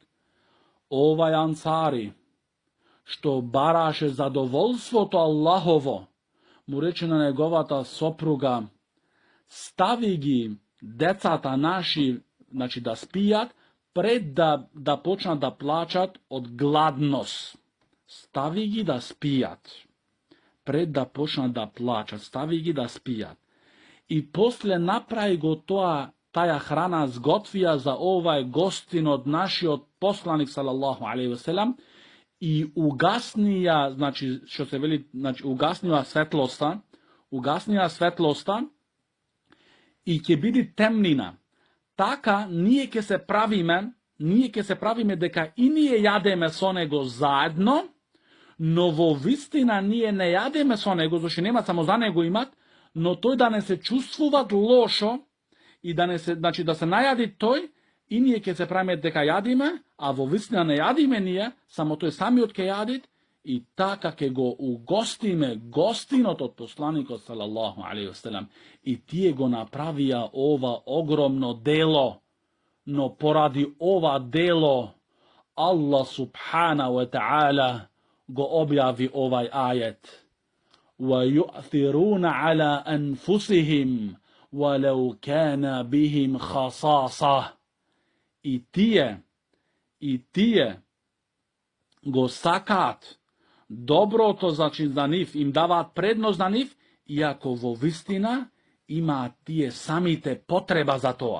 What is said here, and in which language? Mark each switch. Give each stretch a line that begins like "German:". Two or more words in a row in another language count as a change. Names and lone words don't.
Macedonian: Овај ансари, што бараше задоволството Аллахово, му рече на неговата сопруга: стави ги децата наши, значи да спијат, пред да почнат да плачат од гладност. Стави ги да спијат. Пред да почнат да плачат, стави ги да спијат. И после направи го таја храна сготвија за овај гостин од нашиот посланик
Arabic: صلى الله عليه وسلم
Macedonian: и угаснија, значи што се вели, значи угаснија светлоста и ќе биде темнина. Така ние ќе се правиме, ние ќе се правиме дека и ние јадеме со него заедно, но во вистина ние не јадеме со него, значи нема само за него имат, но то да не се чуствуват лошо и да не се, значи да се најади тој, и ние ќе се правиме дека јадиме, а во вистина не јадиме ние, само то је сами од ќе јадит, и така ќе го угостиме гостинот од посланика
Arabic: صلى الله عليه وسلم,
Macedonian: и тие го направија ова огромно дело, но поради ова дело
Arabic: الله سبحانه وتعالى
Macedonian: го објави овај ајет.
Arabic: وَيُؤْثِرُونَ عَلَى أَنفُسِهِمْ وَلَوْ كَانَ بِهِمْ خَصَاصَةٌ.
Macedonian: И тие го сакат добро то значи за нив, им даваат предност за нив, иако во вистина има тие самите потреба за то.